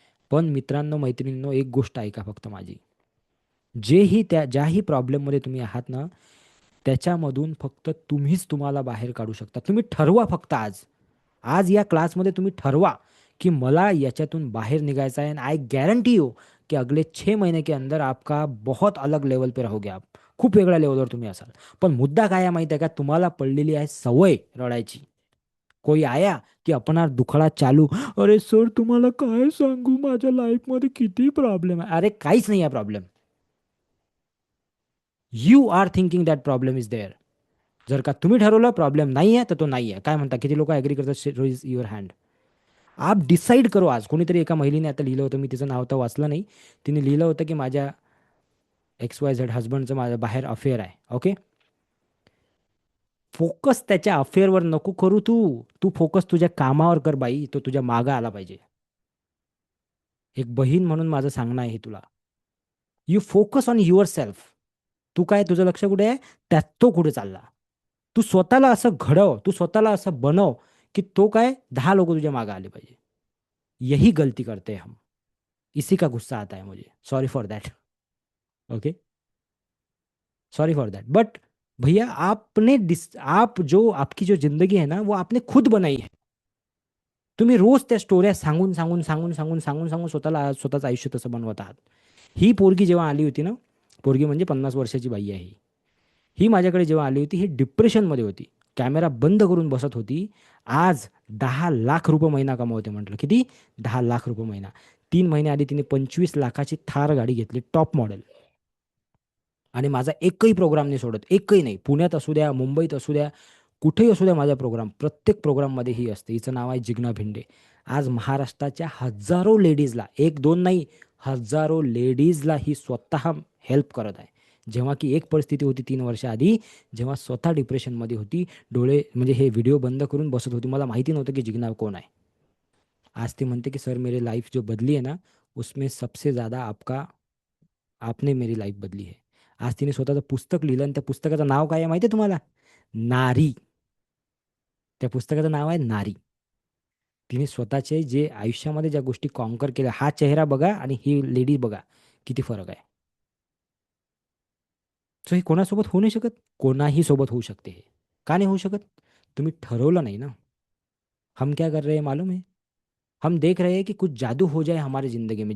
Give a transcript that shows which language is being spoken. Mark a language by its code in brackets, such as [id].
[mr] पण मित्रांनो, मैत्रिणींनो, एक गोष्ट ऐका फक्त माझी. ज्याही प्रॉब्लेममध्ये तुम्ही आहात ना, त्याच्यामधून फक्त तुम्हीच तुम्हाला बाहेर काढू शकता. तुम्ही ठरवा फक्त आज या क्लासमध्ये तुम्ही ठरवा कि मला याच्यातून [hi] बाहर निकालना है. [en] and I guarantee you [hi] कि अगले 6 महीने के अंदर आपका बहुत अलग लेवल पे रहोगे आप. [mr] खूप वेगळ्या लेवलवर तुम्ही असाल. पण मुद्दा काय आहे माहिती आहे का? तुम्हाला पडलेली आहे सवय रडायची. [hi] कोई आया की अपना दुखडा चालू. [mr] अरे सर तुम्हाला काय सांगू, माझ्या लाईफमध्ये किती प्रॉब्लेम आहे. अरे काहीच नाही आहे problem. [en] You are thinking that problem is there. [mr] जर का तुम्ही ठरवलं प्रॉब्लेम नाही आहे तर तो नाही आहे. काय म्हणता, किती लोक ॲग्री करतात? [en] Raise your hand. [hi] आप डिसाईड करो आज. [mr] कोणीतरी एका महिलेने आता लिहिलं होतं, मी तिचं नाव तर वाचलं नाही. तिने लिहिलं होतं की माझ्या XYZ हजबंडचं माझ्या बाहेर अफेअर आहे. ओके. फोकस त्याच्या अफेअरवर नको करू तू फोकस तुझ्या कामावर कर बाई. तो तुझ्या मागं आला पाहिजे. एक बहीण म्हणून माझं सांगणं आहे तुला. [en] You focus on yourself. [mr] तू काय, तुझं लक्ष कुठे आहे, त्यात तो कुठे चालला. तू स्वतःला असं घडव, तू स्वतःला असं बनव की तो काय 10 लोक तुझ्या मागे आले पाहिजे. [hi] यही गलती करते हम. इसी का गुस्सा आता है मुझे. [en] Sorry for that. Okay, sorry for that. [hi] But भैया आप जो आपकी जो जिंदगी है ना वो आपने खुद बनाई है. [mr] तुम्ही रोज त्या स्टोऱ्या सांगून स्वतःचं आयुष्य तसं बनवत आहात. ही पोरगी जेव्हा आली होती ना, पोरगी म्हणजे 50 वर्षाची बाई आहे ही माझ्याकडे जेव्हा आली होती, ही डिप्रेशनमध्ये होती. कॅमेरा बंद करून बसत होती. आज 10 लाख रुपये महिना कमावते. म्हटलं किती? 10 लाख रुपये महिना. 3 महिने आधी तिने 25 लाखाची थार गाडी घेतली, टॉप मॉडेल. आणि माझा एकही प्रोग्राम नाही सोडत, एकही नाही. पुण्यात असू द्या, मुंबईत असू द्या, कुठेही असू द्या, माझा प्रोग्राम प्रत्येक प्रोग्राममध्ये ही असते. हिचं नाव आहे जिग्ना भिंडे. आज महाराष्ट्राच्या हजारो लेडीजला, 1-2 नाही, हजारो लेडीजला ही स्वतः हेल्प करत आहे. जेव्हा की एक परिस्थिती होती 3 वर्ष आधी, जेव्हा स्वतः डिप्रेशनमध्ये होती, डोळे म्हणजे हे व्हिडिओ बंद करून बसत होती. मला माहिती नव्हतं की जिग्ना कोण आहे. आज ती म्हणते की [hi] सर मेरी लाइफ जो बदली है ना, उसमें सबसे ज़्यादा आपने मेरी लाईफ बदली है. [mr] आज तिने स्वतःचं पुस्तक लिहिलं आणि त्या पुस्तकाचं नाव काय आहे माहिती आहे तुम्हाला? नारी. त्या पुस्तकाचं नाव आहे नारी. तिने स्वतःचे जे आयुष्यामध्ये ज्या गोष्टी कॉन्कर केल्या, हा चेहरा बघा आणि ही लेडी बघा, किती फरक आहे. सो हे कोणासोबत होऊ नाही शकत? कोणाही सोबत होऊ शकते. हे का नाही होऊ शकत? तुम्ही ठरवलं नाही ना. [hi] हम क्या कर रहे हैं मालूम है? हम देख रहे हैं कि कुछ जादू हो जाए हमारी जिंदगी में.